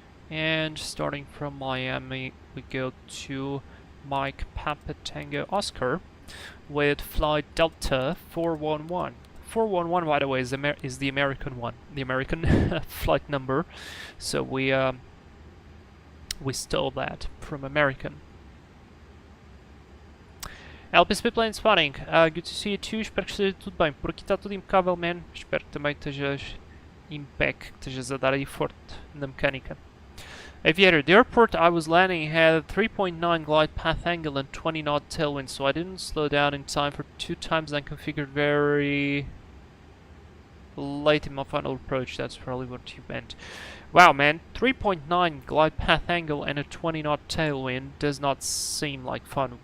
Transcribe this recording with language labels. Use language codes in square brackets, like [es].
[en] And starting from Miami, we go to Mike Papa Tango Oscar with flight Delta 411. 411, by the way, is the American one, the American flight number. So we stole that from American. LPSP plane spotting. Good to see you too. [pt] Espero que esteja tudo bem. Por aqui está tudo impecável, man. Espero que também estejas impec, que estejas a dar aí forte na mecânica. [en] Aviator, the airport I was landing had 3.9 glide path angle and 20 knot tailwind, so I didn't slow down in time for 2 times and configured very late in my final approach. That's probably what you meant. Wow, man, 3.9 glide path angle and a 20 knot tailwind does not seem like fun.